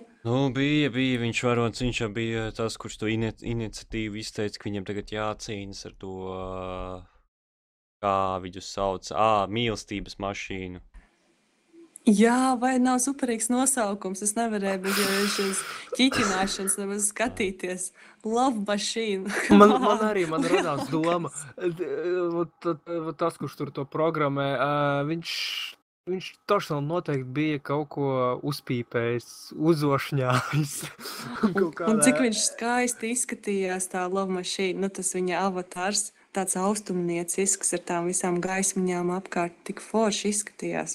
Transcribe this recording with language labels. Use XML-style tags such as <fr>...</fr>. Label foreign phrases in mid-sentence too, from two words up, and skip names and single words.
<lv>Bija viņš varonis, viņš jau bija tas, kurš to iniciatīvu izteica, ka viņam tagad jācīnas ar to, kā viņus sauc, mīlestības mašīnu. Jā, vai nav superīgs nosaukums? Es nevarēju bez šīs ķiķināšanas nemaz skatīties.</lv> <en>Love machine.</en> <lv>Man radās doma, tas, kurš tur to programmē, viņš toši noteikti bija kaut ko uzpīpējis, uzošņājis. Un cik viņš skaisti izskatījās tā</lv> <en>Love machine,</en> <lv>tas viņa avatārs, tāds austrumniecisks ar tām visām gaismiņām apkārt, tik forši izskatījās.</lv>